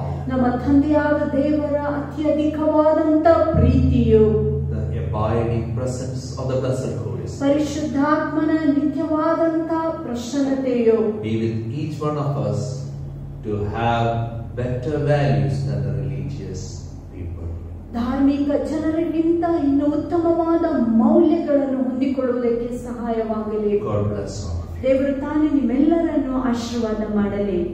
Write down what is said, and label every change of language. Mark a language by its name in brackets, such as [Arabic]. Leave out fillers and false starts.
[Kannada] ನಮ್ಮ ತಂದೆಯಾದ ದೇವರ ಅತ್ಯಧಿಕವಾದಂತ ಪ್ರೀತಿಯು, [English] the abiding presence of the Blessed Holy Spirit, [Kannada] ಪರಿಶುದ್ಧಾತ್ಮನ ನಿತ್ಯವಾದಂತ ಪ್ರಸನ್ನತೆಯು [English] be with each one of us to have better values than the religious people. [Kannada] ಧಾರ್ಮಿಕ ಜನರಿಗಿಂತ ಇನ್ನು ಉತ್ತಮವಾದ ಮೌಲ್ಯಗಳನ್ನು ಹೊಂದಿಕೊಳ್ಳುವುದಕ್ಕೆ ಸಹಾಯವಾಗಲಿ. [English] God bless all. [Kannada] ದೇವರು ತಾನೇ ನಿಮ್ಮೆಲ್ಲರನ್ನು ಆಶೀರ್ವಾದ ಮಾಡಲಿ.